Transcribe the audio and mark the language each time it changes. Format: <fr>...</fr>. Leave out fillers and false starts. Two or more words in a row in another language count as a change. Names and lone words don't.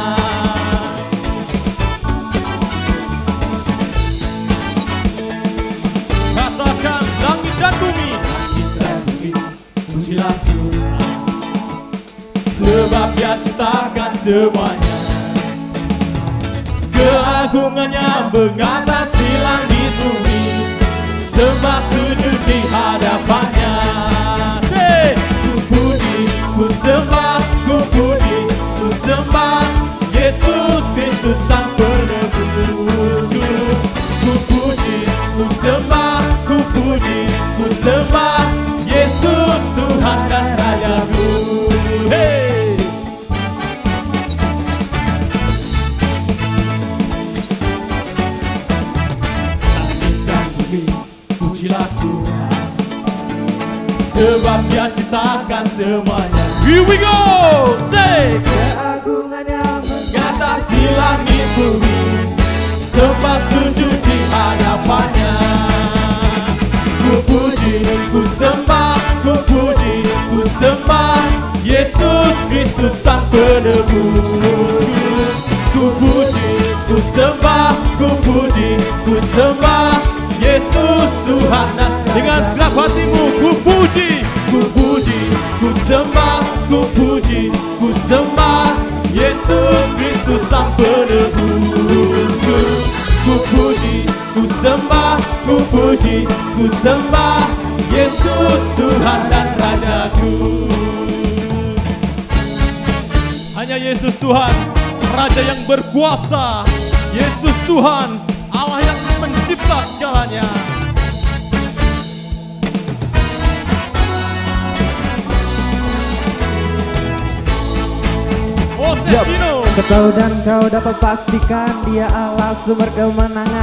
<id>Katakan langit dan bumi, pujilah Tuhan, sebab Dia ciptakan semuanya. Keagungannya mengatasi langit bumi, sembah sujud di hadapannya. Ku puji, ku sembah, ku puji, ku sembah Yesus Kristus Sang Penebusku. Ku puji, ku sembah, ku puji, ku sembah Yesus Tuhan dan Rajaku. Hey! Pujilah Tuhan, sebab Dia ciptakan semuanya.</id> <en>Here we go! Say!</en> <id>Keagungannya mengatasi langit bumi, sembah sujud di hadapannya. Ku puji, ku sembah, ku puji, ku sembah Yesus Kristus Sang Penebus. Ku puji, ku sembah, ku puji, ku sembah Yesus Tuhan. Dengan segenap hatimu ku puji, ku puji, ku sembah, ku puji, ku sembah Yesus Kristus Sang Penebus. Ku puji, ku sembah, ku puji, ku sembah Yesus Tuhan dan Rajaku. Hanya Yesus Tuhan, Raja yang berkuasa. Yesus Tuhan, Allah yang mencipta segalanya. Kau dan kau dapat pastikan Dia Allah sumber kemenangan.</id>